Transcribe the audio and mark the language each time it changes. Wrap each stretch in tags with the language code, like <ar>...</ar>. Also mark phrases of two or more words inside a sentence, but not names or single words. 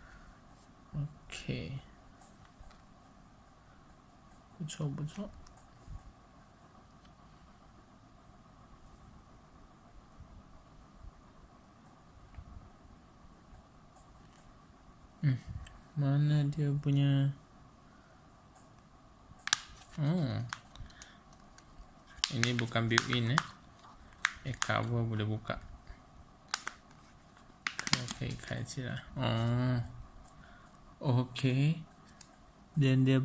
<ms>OK</ms> <zh>不错不错</zh> <ms>mana dia punya ini bukan</ms> <en>built-in cover</en> <ms>boleh buka OK</ms> <zh>开起来</zh> <ms>OK dan dia</ms>